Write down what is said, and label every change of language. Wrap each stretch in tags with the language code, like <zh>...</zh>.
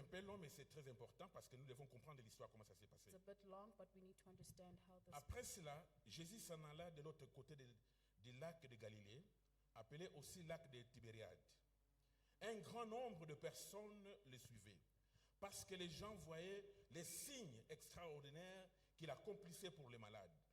<fr>un peu long, mais c'est très important parce que nous devons comprendre l'histoire, comment ça s'est passé.</fr> <en>It's a bit long, but we need to understand how this.</en> <fr>Après cela, Jésus s'en alla de l'autre côté du lac de Galilée, appelé aussi lac de Tibériade. Un grand nombre de personnes le suivaient, parce que les gens voyaient les signes extraordinaires qu'il accomplissait pour les malades.</fr>